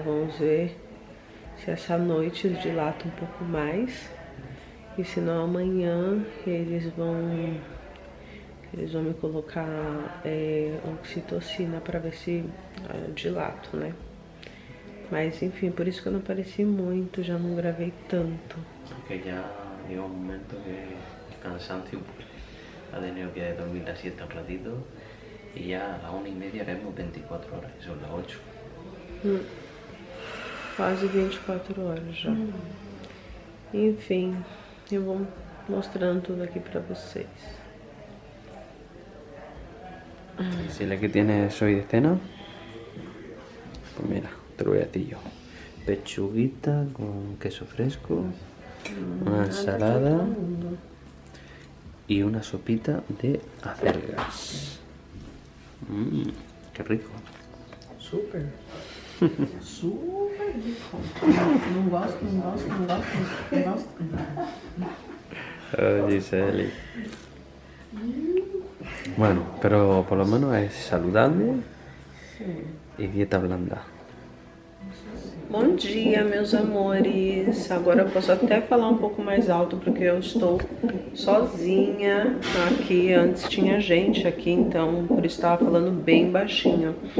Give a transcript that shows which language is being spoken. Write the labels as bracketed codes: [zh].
[pt] Vamos ver se essa noite dilata um pouco mais e se não amanhã eles vão me colocar oxitocina para ver se dilato, né? Mas enfim, por isso que eu não apareci muito, já não gravei tanto. [es] Porque ya llega un momento que cansancio, pues ha tenido que dormir la siesta un ratito y ya a las 1:30 haremos 24 horas, son las 8. [pt] Quase 24 horas já. Enfim, eu vou mostrando tudo aqui pra vocês. [es] Decirle que tienes hoy de cena. Pues mira, te lo voy a decir yo. Pechuguita con queso fresco, una ensalada y una sopita de acelgas. Qué rico. [pt] Super. Super rico. Não gosto. Oh, Giseli. [es] Bueno, pero por lo menos es saludable y dieta blanda. [pt] Bom dia, meus amores. Agora eu posso até falar um pouco mais alto porque eu estou sozinha aqui. Antes tinha gente aqui, então por isso estava falando bem baixinho.